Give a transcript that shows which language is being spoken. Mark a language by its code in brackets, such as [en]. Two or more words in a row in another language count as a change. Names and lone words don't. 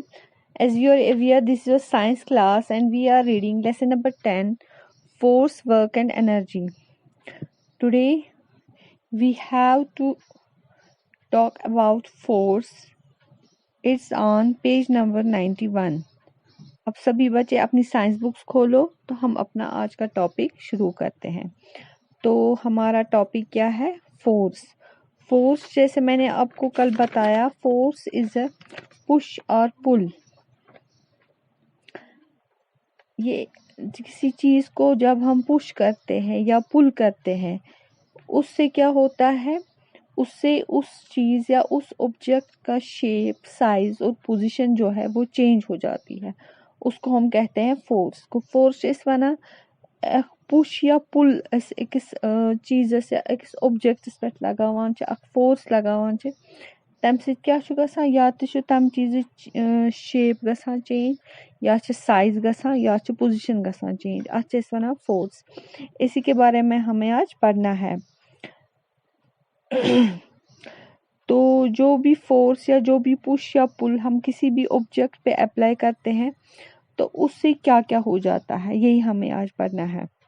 [en] As you are aware, this is a science class and we are reading lesson number 10, Force, Work and Energy. Today, we have to talk about force. It's on page number 91. [hi] अब सभी बच्चे अपनी [en] science books [hi] खोलो तो हम अपना आज का टॉपिक शुरू करते हैं। तो हमारा टॉपिक क्या है? फोर्स। फोर्स जैसे मैंने आपको कल बताया, [en] force is a push [hi] और पुल। ये किसी चीज को जब हम पुश करते हैं या पुल करते हैं, उससे क्या होता है? उससे उस चीज या उस ऑब्जेक्ट का [en] shape, size [hi] और पोजीशन जो है वो चेंज हो जाती है। उसको हम कहते हैं फोर्स को। [ks] फोर्स इस वना पुश या पुल अकिस चीजस या अकिस ऑब्जेक्ट्स पे लगावान छ, अख फोर्स लगावान छ, तम सत क्या छु गसान? या तो छु तम चीज शेप गसान चेंज, या छ साइज गसान, या छ पोजीशन गसान चेंज। अत छ वना फोर्स। [hi] इसी के बारे में हमें आज पढ़ना है। तो जो भी फोर्स या जो भी पुश या पुल हम किसी भी ऑब्जेक्ट पे अप्लाई करते हैं तो उससे क्या क्या हो जाता है, यही हमें आज पढ़ना है।